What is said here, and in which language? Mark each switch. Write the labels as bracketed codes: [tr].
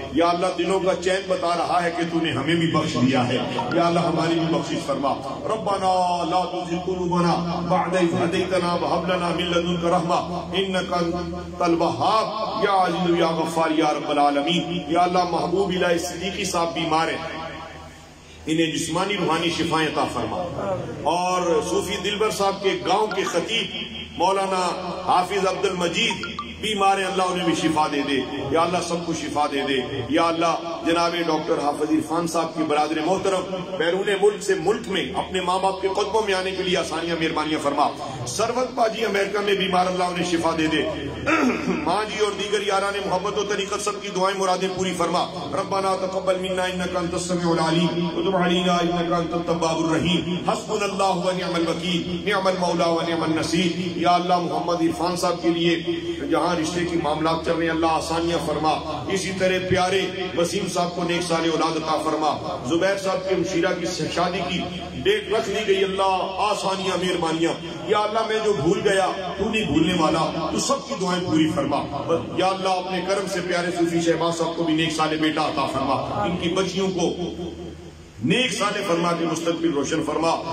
[ur] یا اللہ دنوں کا چین بتا رہا ہے کہ تو نے ہمیں بھی بخش دیا ہے, یا اللہ ہماری بھی بخشش فرما. [ar] ربنا لا تزغ قلوبنا بعد إذ هديتنا وهب لنا من لدنك رحمة إنك أنت الوهاب یا عزیز یا غفار یا رب العالمین. [ur] یا اللہ محبوب الہی صدیقی صاحب بیمار ہیں, انہیں جسمانی روحانی شفائیں عطا فرما. اور صوفی دلبر صاحب کے گاؤں کے خطیب مولانا حافظ عبد المجید بیمار ہیں, اللہ انہیں بھی شفا دے دے. یا اللہ سب کو شفا دے دے. یا اللہ جناب ڈاکٹر حافظ عرفان صاحب کی برادر محترم بیرون ملک سے ملک میں اپنے ماں باپ کے قدموں میں آنے کے لیے آسانیاں مہربانیاں فرما. سروت پاجی امریکہ میں بیمار, اللہ انہیں شفا دے دے. ماں جی اور دیگر یاران محبت و طریقت سب کی دعائیں مرادیں پوری فرما. [ar] ربنا تقبل منا انک انت السمیع العلیم وتب علینا انک انت التواب الرحیم. حسبنا اللہ ونعم الوکیل نعم المولا ونعم النصیر. [ur] یا اللہ محمد عرفان صاحب کے لیے جہاں رشتے کی معاملات چل رہے ہیں, اللہ آسانیاں فرما. اسی طرح پیارے وسیم صاحب کو نیک سال اولاد عطا فرما. زبیر صاحب کے مشیرہ کی شادی کی ڈیٹ رکھ لی گئی, اللہ آسانیاں مہربانیاں. یا اللہ میں جو بھول گیا تو نہیں بھولنے والا, تو سب کی دعائیں پوری فرما. یا اللہ اپنے کرم سے پیارے صوفی شہباز صاحب کو بھی نیک سال بیٹا عطا فرما, ان کی بچیوں کو نیک صالح فرما کے مستقبل روشن فرما.